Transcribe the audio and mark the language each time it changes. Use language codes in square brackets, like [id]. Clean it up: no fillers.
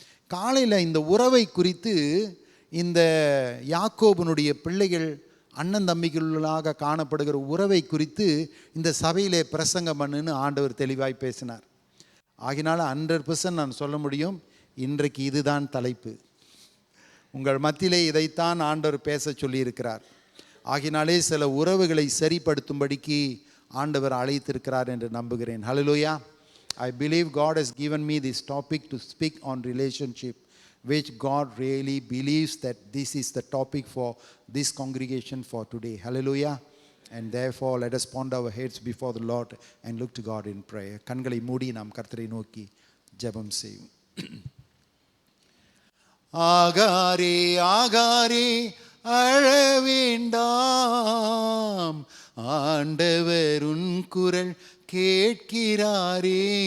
[ta] காலையில் இந்த உறவை குறித்து, இந்த யாக்கோபனுடைய பிள்ளைகள் அண்ணன் தம்பிகளாக காணப்படுகிற உறவை குறித்து இந்த சபையிலே பிரசங்கம் பண்ணுன்னு ஆண்டவர் தெளிவாய் பேசினார். ஆகினால 100% நான் சொல்ல முடியும், இன்றைக்கு இதுதான் தலைப்பு. உங்கள் மத்தியிலே இதைத்தான் ஆண்டவர் பேச சொல்லியிருக்கிறார். ஆகினாலே சில உறவுகளை சரிப்படுத்தும்படிக்கு ஆண்டவர் அழைத்திருக்கிறார் என்று நம்புகிறேன். ஹல்லேலூயா. [en] I believe God has given me this topic to speak on relationship, which God really believes that this is the topic for this congregation for today. Hallelujah. And therefore let us ponder our heads before the Lord and look to God in prayer. [ta] கண்களை மூடி நாம் கர்த்தரை நோக்கி ஜெபம் செய்வோம். ஆகாரே ஆகாரே அழவேண்டாம், ஆண்டவர் உன் குரல் கேட்கிறாரே.